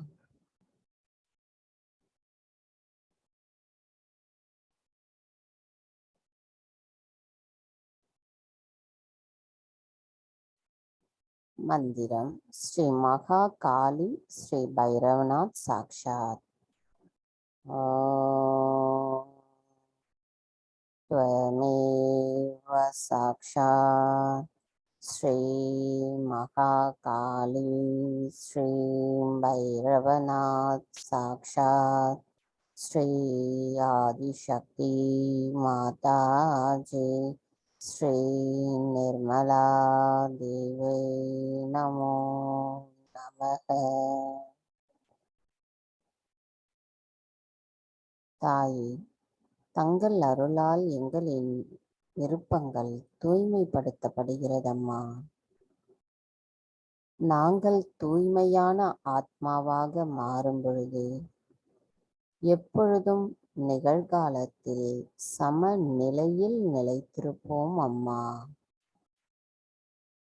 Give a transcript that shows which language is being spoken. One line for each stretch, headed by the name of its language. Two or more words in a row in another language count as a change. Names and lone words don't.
Tamil: மந்திரம் ஸ்ரீ மகா காளி ஸ்ரீ பைரவநாத் சாக்ஷாத்.
Sanskrit: त्वमेव साक्षात् श्री महाकाली श्री भैरवनाथ साक्षात् श्री आदिशक्ति माता जी श्री निर्मला देवी नमो नमः.
Tamil: தாயே, தங்கள் அருளால் எங்களின் விருப்பங்கள் தூய்மைப்படுத்தப்படுகிறதம்மா. நாங்கள் தூய்மையான ஆத்மாவாக மாறும் பொழுது எப்பொழுதும் நிகழ்காலத்தில் சமநிலையில் நிலைத்திருப்போம் அம்மா.